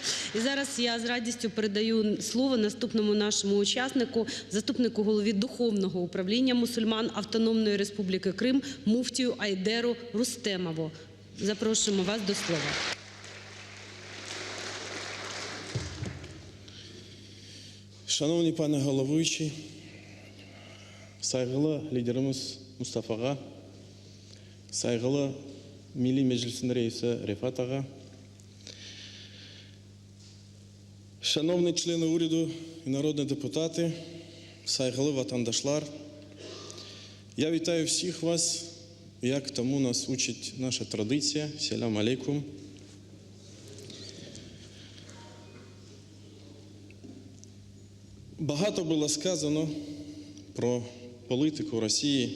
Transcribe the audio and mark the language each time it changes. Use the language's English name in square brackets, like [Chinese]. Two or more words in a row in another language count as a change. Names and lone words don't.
[Ukrainian] І зараз я з радістю передаю слово наступному нашому учаснику, заступнику голові Духовного управління мусульман Автономної Республіки Крим муфтію Айдеру Рустемову. Запрошуємо вас до слова. Шановний пане головуючий, [Crimean Tatar] saygılı liderimiz Mustafa Ağa, saygılı Milli Meclis'in reisi Rifat Ağa, [Ukrainian] шановні члени уряду і народні депутати, [Crimean Tatar] saygılı vatandaşlar, [Ukrainian] я вітаю всіх вас, як тому нас учить наша традиція. [Arabic] Селам алейкум. [Ukrainian] Багато було сказано про політику Росії.